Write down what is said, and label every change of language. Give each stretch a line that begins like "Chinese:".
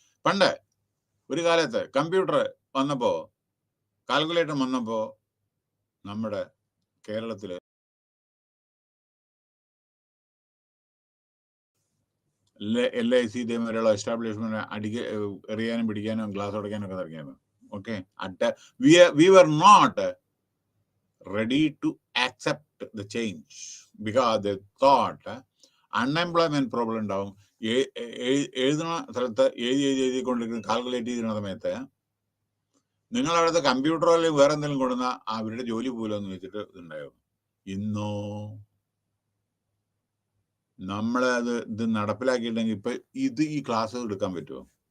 Malayalam: പണ്ട് ഒരു കാലത്ത് കമ്പ്യൂട്ടർ വന്നപ്പോ, കാൽക്കുലേറ്റർ വന്നപ്പോ, നമ്മുടെ കേരളത്തില് LIC ഇതേമാതിരിയുള്ള എസ്റ്റാബ്ലിഷ്മെന്റ് എറിയാനും പിടിക്കാനും ഗ്ലാസ് ഉടയ്ക്കാനും ഒക്കെ തുടങ്ങിയത്.
English: okay, we were not ready to accept the change because they thought unemployment problem
Malayalam: ഉണ്ടാവും. എഴുതുന്ന സ്ഥലത്ത് എഴുതിക്കൊണ്ടിരിക്കുന്ന കാൽക്കുലേറ്റ് ചെയ്യുന്ന സമയത്ത് നിങ്ങളവിടുത്തെ കമ്പ്യൂട്ടറോ അല്ലെങ്കിൽ വേറെ എന്തെങ്കിലും കൊണ്ടുവന്ന അവരുടെ ജോലി പോലും എന്ന് വെച്ചിട്ട് ഇതുണ്ടായിരുന്നു. ഇന്നോ നമ്മളത് ഇത് നടപ്പിലാക്കിയിട്ടുണ്ടെങ്കിൽ ഇപ്പൊ ഈ ക്ലാസ് എടുക്കാൻ പറ്റുമോ?